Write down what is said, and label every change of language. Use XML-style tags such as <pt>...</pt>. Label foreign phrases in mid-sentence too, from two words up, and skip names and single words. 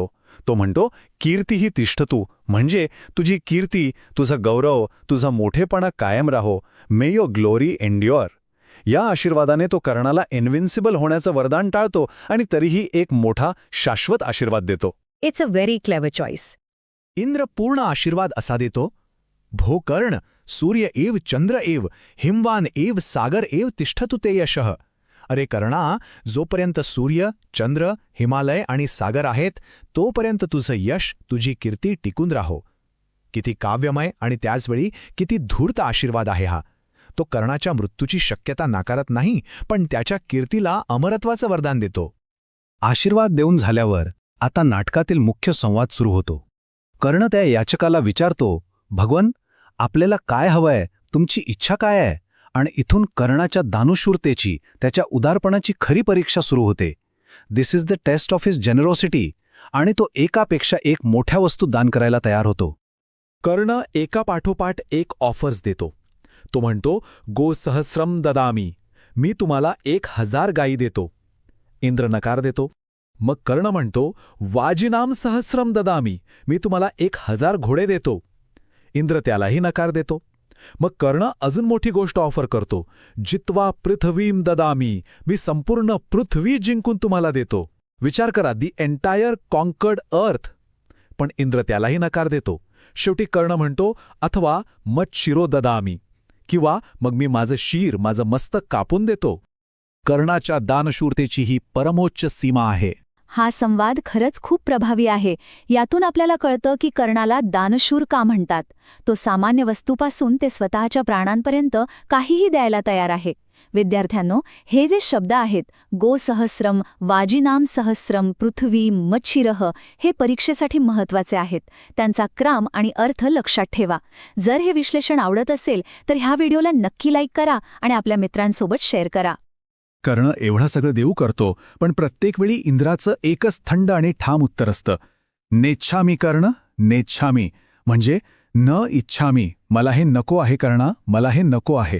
<mr>तो म्हणतो,</mr> <sa>कीर्तीही तिष्ठतू,</sa> <mr>म्हणजे तुझी कीर्ती, तुझा गौरव, तुझा मोठेपणा कायम राहो.</mr> <en>may your glory endure.</en> <mr>या आशीर्वादाने तो कर्णाला इन्व्हिन्सिबल होण्याचं वरदान टाळतो आणि तरीही एक मोठा शाश्वत आशीर्वाद देतो.</mr> <en>it's a very clever choice.</en> <mr>इंद्र पूर्ण आशीर्वाद असा देतो,</mr> <sa>भो कर्ण, सूर्य एव चंद्र एव, हिमवान एव सागर एव तिष्ठतु ते यशः.</sa> <mr>अरे कर्णा, जोपर्यंत सूर्य, चंद्र, हिमालय आणि सागर आहेत तोपर्यंत तुझं यश, तुझी कीर्ती टिकून राहो. किती काव्यमय आणि त्याचवेळी किती धूर्त आशीर्वाद आहे हा. तो कर्णाच्या मृत्यूची शक्यता नाकारत नाही, पण त्याच्या कीर्तीला अमरत्वाचं वरदान देतो. आशीर्वाद देऊन झाल्यावर आता नाटकातील मुख्य संवाद सुरू होतो. कर्ण त्या याचकाला विचारतो, भगवन, आपल्याला काय हवंय, तुमची इच्छा काय आहे? आणि इथून कर्णाच्या दानशूरतेची, त्याच्या उदारपणाची खरी परीक्षा सुरू होते.</mr> <en>this is the test of his generosity.</en> <mr>आणि तो एकापेक्षा एक मोठ्या वस्तू दान करायला तयार होतो. कर्ण एकापाठोपाठ एक ऑफर्स देतो. तो म्हणतो,</mr> <sa>गो सहस्रम ददामी,</sa> <mr>मी तुम्हाला 1000 गायी देतो. इंद्र नकार देतो. मग कर्ण म्हणतो,</mr> <sa>वाजिनाम सहस्रम ददामी,</sa> <mr>मी तुम्हाला 1000 घोडे देतो. इंद्र त्यालाही नकार देतो. मग कर्ण अजून मोठी गोष्ट ऑफर करतो,</mr> <sa>जित्वा पृथ्वीम ददामी,</sa> <mr>मी संपूर्ण पृथ्वी जिंकून तुम्हाला देतो. विचार करा,</mr> <en>the entire conquered earth.</en> <mr>पण इंद्र त्यालाही नकार देतो. शेवटी कर्ण म्हणतो,</mr> <sa>अथवा मत शिरो ददामी,</sa> <mr>किंवा मग मी माझं शीर, माझं मस्तक कापून देतो. कर्णाच्या दानशूरतेची ही परमोच्च सीमा आहे. हा संवाद खरंच खूप प्रभावी आहे. यातून आपल्याला कळतं की कर्णाला दानशूर का म्हणतात. तो सामान्य वस्तूपासून ते स्वतःच्या प्राणांपर्यंत काहीही द्यायला तयार आहे. विद्यार्थ्यांनो, हे जे शब्द आहेत,</mr> <sa>गो सहस्रम, वाजिनाम सहस्रम, पृथ्वी, मच्छिरह,</sa> <mr>हे परीक्षेसाठी महत्त्वाचे आहेत. त्यांचा क्रम आणि अर्थ लक्षात ठेवा. जर हे विश्लेषण आवडत असेल तर ह्या व्हिडिओला नक्की लाईक करा आणि आपल्या मित्रांसोबत शेअर करा. कर्ण एवढं सगळं देऊ करतो, पण प्रत्येक वेळी इंद्राचं एकच थंड आणि ठाम उत्तर असतं,</mr> <sa>नेच्छामी कर्ण, नेच्छामी,</sa> <mr>म्हणजे</mr> <sa>न इच्छामी,</sa> <mr>मला हे नको आहे कर्णा, मला हे नको आहे.</mr>